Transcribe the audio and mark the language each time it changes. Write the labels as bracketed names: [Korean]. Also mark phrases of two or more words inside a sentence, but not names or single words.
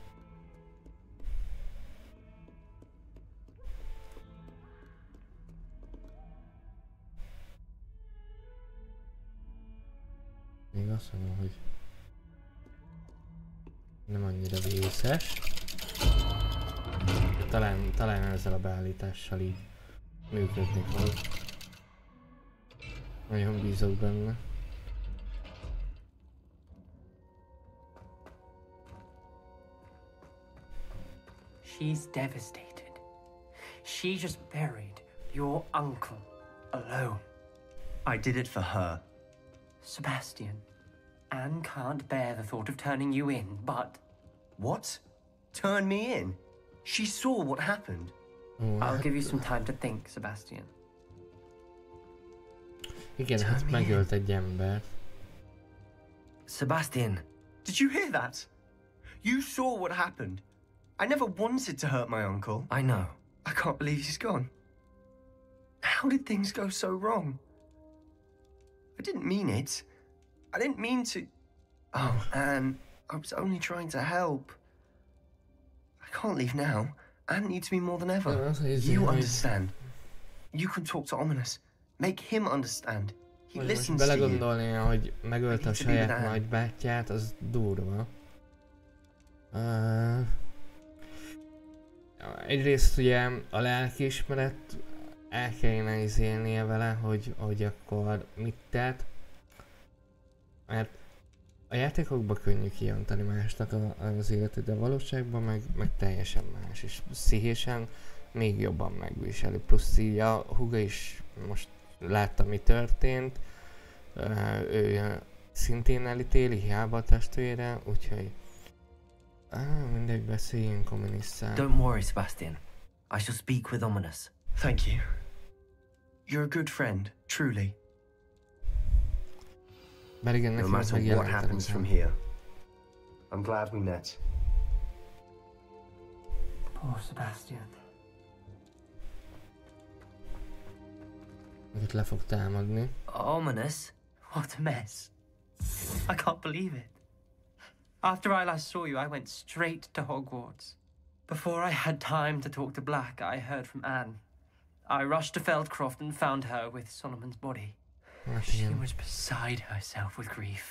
[Hungarian] Még azt mondom, hogy nem annyira vészes. Talán ezzel a beállítással így működni fog. Nagyon bízok benne. [English] She's devastated. She just buried your uncle alone. I did it for her. Sebastian, Anne can't bear the thought of turning you in, but... What? Turn me in? She saw what happened. I'll give you some time to think, Sebastian. [Hungarian] Igen, hát megölt egy ember. [English] Sebastian, did you hear that? You saw what happened. I never wanted to hurt my uncle. I know. I can't believe he's gone. How did things go so wrong? I didn't mean it. I didn't mean to... Oh, Anne, I was only trying to help. I can't leave now. Anne needs me more than ever. You understand. You can talk to Ominous. Make him understand. He listens to you. [Hungarian] Belegondolni, hogy megölte a saját nagybátyját, az durva. Egyrészt ugye a lelkiismeret el kellene izélnie vele, hogy akkor mit tett. Mert a játékokban könnyű kijönteni másnak az életét, de a valóságban meg teljesen más, és pszichésen még jobban megviseli. Plusz így a húga is most látta, mi történt, ő szintén elítéli, hiába a testvére, úgyhogy mindegy, beszéljünk Ominousszal. [English] Don't worry, Sebastian. I shall speak with Ominous. Thank you. You're a good friend, truly. [Hungarian] Bár igen, [English] no matter what happens from here, I'm glad we met. Poor Sebastian. [Hungarian] Őt le fog támadni. [English] Ominous? What a mess. I can't believe it. After I last saw you, I went straight to Hogwarts. Before I had time to talk to Black, I heard from Anne. I rushed to Feldcroft and found her with Solomon's body. She was beside herself with grief.